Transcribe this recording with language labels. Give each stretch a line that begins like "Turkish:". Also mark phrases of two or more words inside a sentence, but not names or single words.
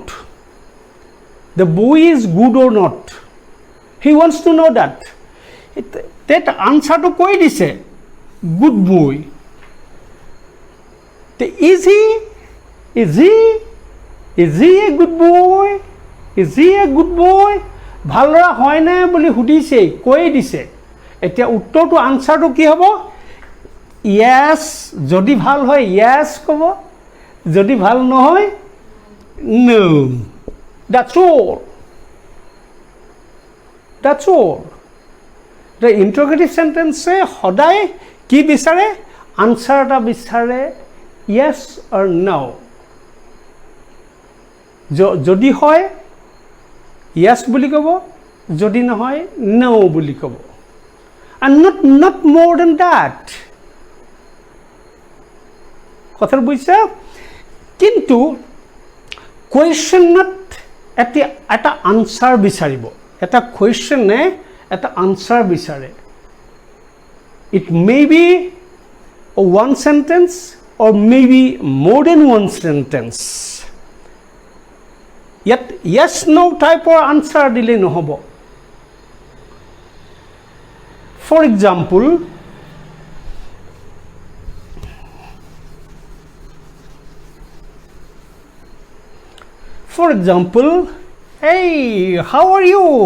English: The boy is good or not. He wants to know that. That answer to
Assamese: কৈ দিছে
English: good boy. Is he a good boy? Is he a good boy?
Assamese: ভালৰা হয় না বুলি সুধিছে, কৈ দিছে। এতিয়া উত্তৰটো আনসাৰটো কি হ'ব? yes। যদি ভাল হয় yes ক'ব, যদি ভাল নহয় no।
English: That's all। The interrogative sentence
Assamese: সদায় কি বিচাৰে? আনসাৰ এটা বিচাৰে
English: yes or no।
Assamese: যদি হয় yes বুলি ক'ব, যদি নহয় no বুলি ক'ব,
English: and not more than that.
Assamese: কথা বুঝছে? কিন্তু কুৱেশ্যনত এটা আনসাৰ বিচাৰিব, এটা কুৱেশ্যনে এটা আনসাৰ বিচাৰে.
English: It may be one sentence or maybe more than one sentence. Yet yes no type of answer
Assamese: দিলে নহ'ব.
English: For example, hey, how are you?